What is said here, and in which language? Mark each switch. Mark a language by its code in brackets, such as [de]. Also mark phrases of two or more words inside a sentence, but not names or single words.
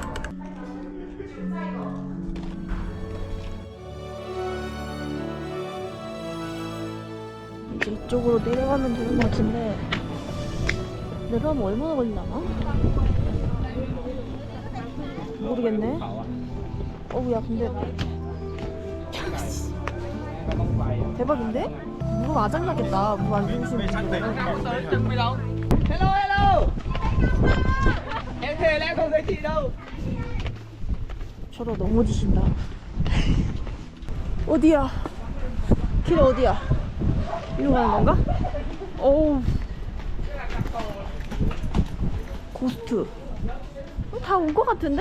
[ko] 이제 이쪽으로 내려가면 되는 것 같은데 내려가면 얼마나 걸리려나? 모르겠네. 어우야 근데 대박인데? 무릎 아작나겠다. 무릎 안 좋으시는 분들은. Hello. [vi] Em thề là em không thấy chị đâu. [ko] 저러 넘어지신다. 어디야? 길 어디야? 이리로 가는 건가? 어우 고스트. 다 온 것 같은데?